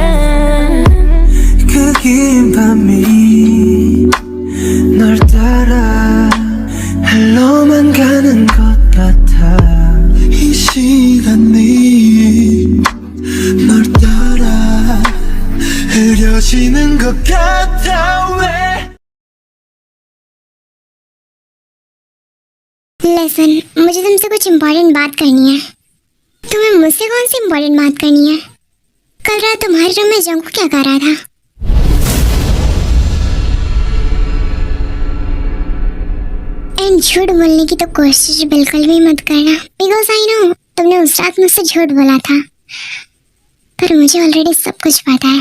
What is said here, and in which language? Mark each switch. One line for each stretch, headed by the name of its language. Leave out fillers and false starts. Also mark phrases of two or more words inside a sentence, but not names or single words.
Korean: 그 긴 밤이 널 따라 흘러만 가는 것 같아 이 시간이 널 따라 흐려지는 것 같아 왜
Hindi: लेसन मुझे तुमसे कुछ इम्पोर्टेंट बात करनी है। तुम्हें मुझसे कौन सी इम्पोर्टेंट बात करनी है? कल रात तुम्हारे रूम में जंकू क्या कर रहा था? एंड झूठ बोलने की तो कोशिश बिल्कुल भी मत करना,
English: because I know
Hindi: तुमने उस रात मुझसे झूठ बोला था, पर मुझे ऑलरेडी सब कुछ पता है।